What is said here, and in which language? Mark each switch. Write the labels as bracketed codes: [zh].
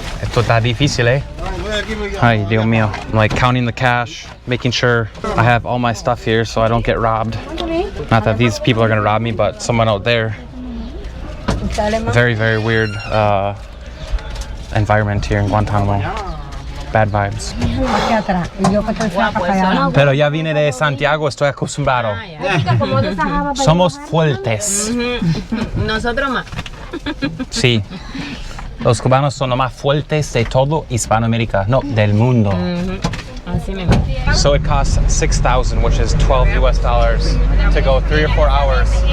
[es] Esto está difícil, eh? Ay, Dios mío. [en] I'm like counting the cash, making sure I have all my stuff here so I don't get robbed. Not that these people are gonna rob me, but someone out there. Very, very weird environment here in Guantanamo. Bad vibes. [es] Pero ya vine de Santiago, estoy acostumbrado. Somos fuertes. Nosotros más. Sí. Los cubanos son los más fuertes de todo Hispanoamérica, no, del mundo. Así mismo. [en] So it costs $6,000, which is $12 US to go 3 or 4 hours.